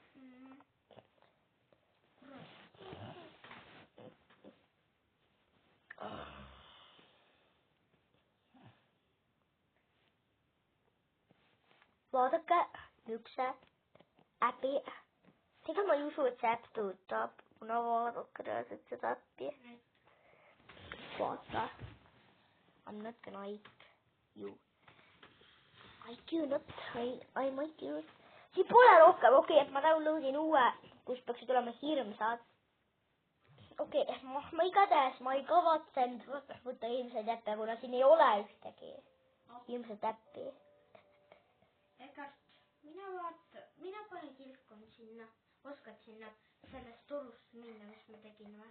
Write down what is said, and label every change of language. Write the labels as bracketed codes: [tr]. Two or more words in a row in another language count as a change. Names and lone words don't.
[et] Vaadake, üks äpi. Ega ma ei usu, et see äpp töötab, kuna vaadake reaalselt seda äppi. Vaata. [en] I'm not gonna eat you. I might do it. [et] Siin pole rohkem, okei, et ma downloadin uue, kus peaksid olema hirmsad. Okei, ma igatahes, ma ei kavatsenud võtta hirmsaid äppe, kuna siin ei ole ühtegi hirmsat äppi. Egart, mina panen kilpkond sinna, oskad sinna sellest torust minna, mis ma tegin või?